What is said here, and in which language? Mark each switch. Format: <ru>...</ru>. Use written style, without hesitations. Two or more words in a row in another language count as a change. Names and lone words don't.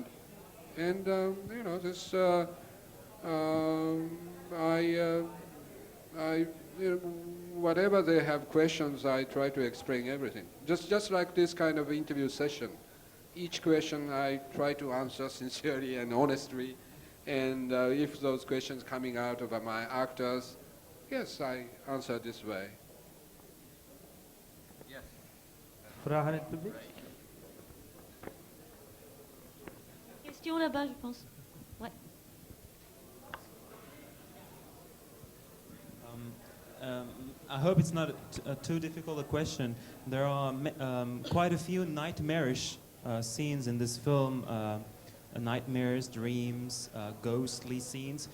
<en>And whatever they have questions, I try to explain everything. Just like this kind of interview session. Each question I try to answer sincerely and honestly. And if those questions coming out of my actors, yes, I answer this way. Yes.</en> <nl>Vragen in het publiek?</nl> <fr>Question là-bas, je pense. Ouais.</fr> <en>I hope it's not too difficult a question. There are quite a few nightmarish scenes in this film, nightmares, dreams, ghostly scenes.</en>